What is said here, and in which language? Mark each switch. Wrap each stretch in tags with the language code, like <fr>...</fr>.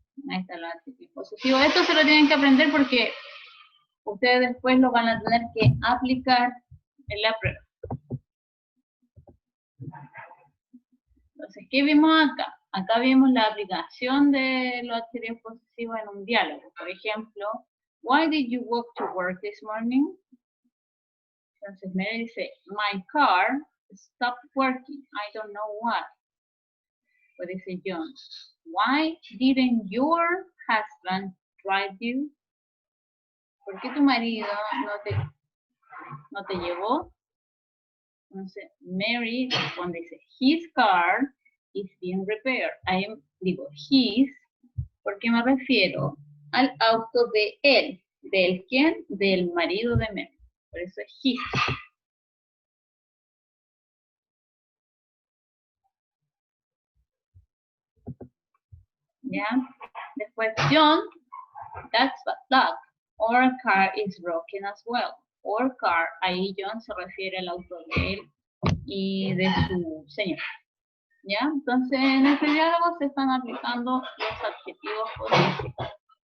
<es>Ahí está el adjetivo posesivo. Esto se lo tienen que aprender porque ustedes después lo van a tener que aplicar en la prueba. Entonces, ¿qué vimos acá? Acá vimos la aplicación de los adjetivos posesivos en un diálogo. Por ejemplo,</es> <en>why did you walk to work this morning?</en> <es>Entonces Mary dice,</es> <en>my car stopped working. I don't know why.</en> <es>Pues dice John,</es> <en>why didn't your husband drive you?</en> <es>¿Por qué tu marido no te llevó? Entonces Mary responde, dice,</es> <en>his car is being repaired.</en> <es>Ahí digo his, porque me refiero al auto de él. ¿Del quién? Del marido de Mary. Por eso es his. ¿Ya? Después</es> <en>John, that's bad luck. Our car is broken as well. Our car,</en> <es>ahí John se refiere al auto de él y de su señor. ¿Ya? Entonces, en este diálogo se están aplicando los adjetivos posesivos.</es>